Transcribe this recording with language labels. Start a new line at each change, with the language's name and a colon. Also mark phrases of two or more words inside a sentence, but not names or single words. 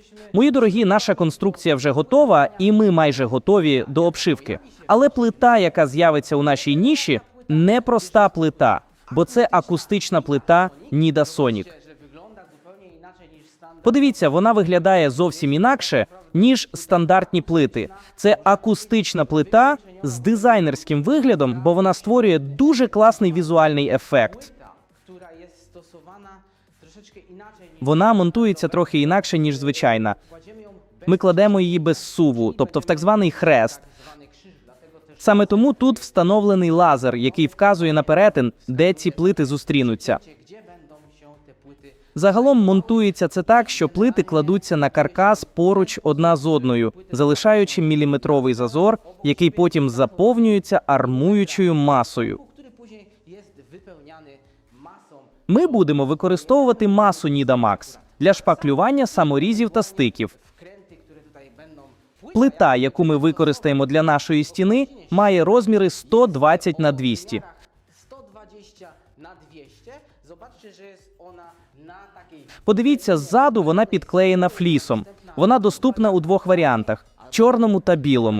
Ukrainian: Мої дорогі, наша конструкція вже готова, і ми майже готові до обшивки. Але плита, яка з'явиться у нашій ніші, не проста плита, бо це акустична плита Nida Sonic.
Polish: Że wygląda zupełnie inaczej niż standard.
Ukrainian: Подивіться, вона виглядає зовсім інакше, ніж стандартні плити. Це акустична плита з дизайнерським виглядом, бо вона створює дуже класний візуальний ефект.
Polish: Która jest stosowana troszeczkę inaczej niż
Ukrainian: Вона монтується трохи інакше, ніж звичайна.
Polish: kładziemy ją bez
Ukrainian: Ми кладемо її без суву, тобто в так званий хрест.
Polish: zwany krzyż, dlatego też
Ukrainian: Саме тому тут встановлений лазер, який вказує на перетин, де ці плити зустрінуться.
Polish: wiecie, gdzie będą się te płyty.
Ukrainian: Загалом монтується це так, що плити кладуться на каркас поруч одна з одною, залишаючи міліметровий зазор, який потім заповнюється армуючою масою.
Polish: Który później jest wypełniany masą.
Ukrainian: Ми будемо використовувати масу Nida Max для шпаклювання саморізів та стиків.
Polish: Wkręty, które tutaj będą
Ukrainian: Плита, яку ми використаємо для нашої стіни, має розміри 120 на 200. 120 на 200.
Polish: Zobaczcie, że jest ona na takiej
Ukrainian: Подивіться, ззаду вона підклеєна флісом. Вона доступна у двох варіантах – чорному та білому.